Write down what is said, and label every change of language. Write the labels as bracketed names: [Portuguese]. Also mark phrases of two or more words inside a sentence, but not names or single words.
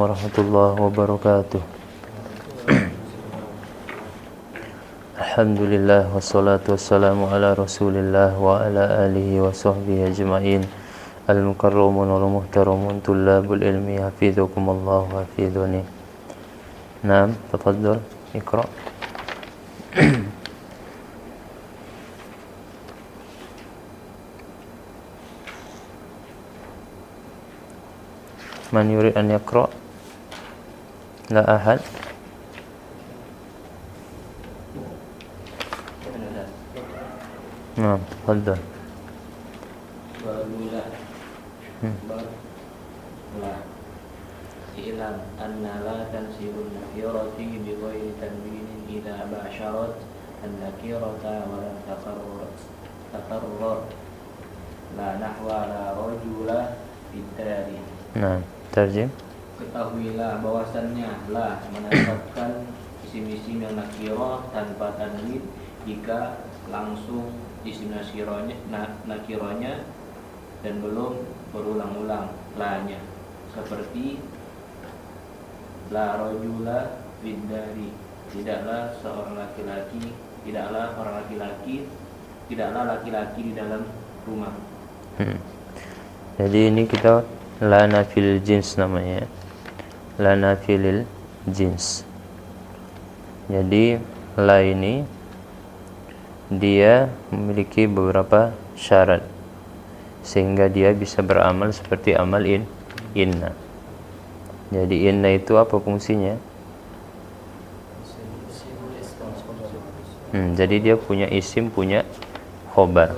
[Arabic] ورحمة الله وبركاته الحمد لله والصلاة والسلام على رسول الله وعلى آله وصحبه أجمعين. المكرمون والمحترمون طلاب العلم حفظكم الله وحفظني. نعم تفضل اقرأ من يريد أن يقرأ? لا أحد نعم تفضل. اعلم أن لا تنصب النكرة بغير تنوين إذا باشرت النكرة ولم تتكرر لا نحو لا رجل بالدار. [Indonesian] Naam, terjem. Ketahuilah bahwasannya la menetapkan isim-isim yang nakirah tanpa tanwin jika langsung isim nakirahnya dan belum berulang-ulang la-nya, seperti [Arabic] لا رجل بالدار, [Indonesian] tidaklah laki-laki di dalam rumah. Jadi ini kita [Arabic] لا نافي الجنس [Indonesian] namanya. [Arabic] لا نافي للجنس. [Indonesian] Jadi la ini dia memiliki beberapa syarat sehingga dia bisa beramal seperti amal inna. Jadi inna itu apa fungsinya? Jadi dia punya isim, punya khobar.